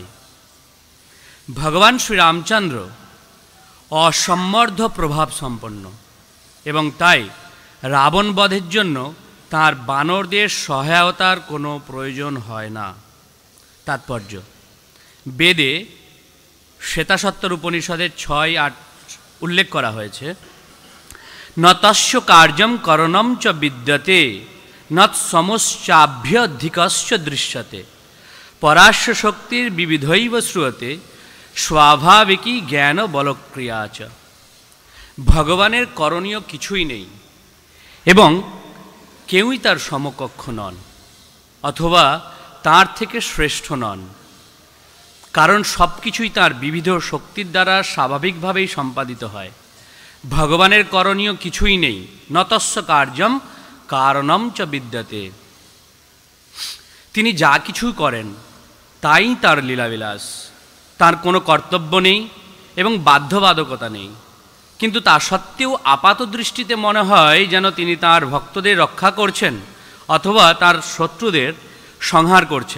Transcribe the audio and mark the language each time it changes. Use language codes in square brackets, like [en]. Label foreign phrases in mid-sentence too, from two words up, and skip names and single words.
[bn] ভগবান শ্রীরামচন্দ্র অসম্মর্ধ প্রভাব সম্পন্ন এবং তাই রাবণ বধের জন্য তাঁর বানরদের সহায়তার কোনো প্রয়োজন হয় না। তাৎপর্য: বেদে শ্বেতাসত্তর উপনিষদের 6-8 উল্লেখ করা হয়েছে, [sa] ন তস্য কার্যম করণম চ বিদ্যতে নৎসমশ্চাভ্যধিকশ্চ দৃশ্যতে পরাস্য শক্তির বিবিধৈব শ্রুয়তে স্বাভাবিকী জ্ঞান বলক্রিয়া চ। [bn] ভগবানের করণীয় কিছুই নেই এবং কেউই তার সমকক্ষ নন অথবা তার থেকে শ্রেষ্ঠ নন, কারণ সব কিছুই তাঁর বিবিধ শক্তির দ্বারা স্বাভাবিকভাবেই সম্পাদিত হয়। ভগবানের করণীয় কিছুই নেই। [sa] নতস্য কার্যম কারণম চ বিদ্যতে। [bn] তিনি যা কিছু করেন তাই তাঁর লীলাবিলাস। তার কোনো কর্তব্য নেই এবং বাধ্যবাধকতা নেই, কিন্তু তা সত্ত্বেও আপাত দৃষ্টিতে মনে হয় যেন তিনি তাঁর ভক্তদের রক্ষা করছেন অথবা তার শত্রুদের সংহার করছেন।